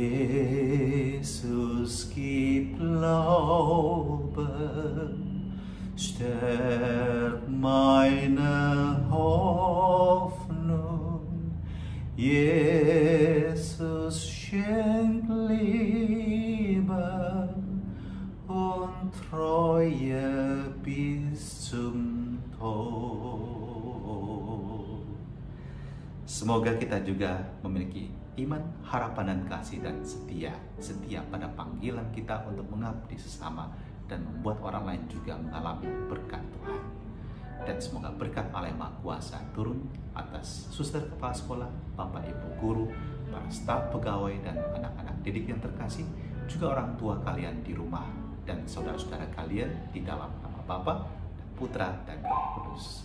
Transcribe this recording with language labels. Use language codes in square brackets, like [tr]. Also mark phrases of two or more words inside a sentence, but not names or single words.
[de] Jesus, gib Glauben, Stärk meine Hoffnung, Jesus schenkt Liebe und Treue bis zum Tod. [id] Semoga kita juga memiliki iman, harapan, dan kasih, dan setia pada panggilan kita untuk mengabdi sesama dan membuat orang lain juga mengalami berkat Tuhan. Dan semoga berkat Allah yang Maha Kuasa turun atas suster kepala sekolah, bapak ibu guru, para staf pegawai, dan anak-anak didik yang terkasih, juga orang tua kalian di rumah, dan saudara-saudara kalian di dalam nama Bapa, Putra, dan Roh Kudus.